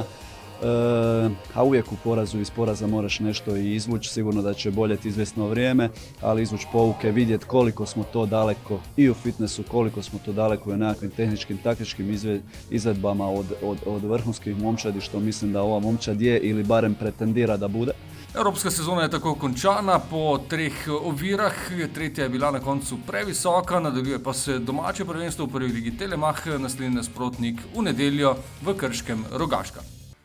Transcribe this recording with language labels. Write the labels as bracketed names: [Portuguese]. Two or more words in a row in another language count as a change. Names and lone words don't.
[Croatian] A uvijek u porazu iz poraza moraš nešto i izvući, sigurno da će boljeti izvjesno vrijeme, ali izvući pouke, vidjeti koliko smo to daleko i u fitnessu, koliko smo to daleko i u nekakvim tehničkim, taktičkim izvedbama od vrhunskih momčadi, što mislim da ova momčad je ili barem pretendira da bude. [Slovenian] Evropska sezona je tako končana po 3 ovirah, tretja je bila na koncu previsoka, nadaljuje pa se domače prvenstvo v prvi ligi Telemach, naslednji nasprotnik v nedeljo v Krškem Rogaška.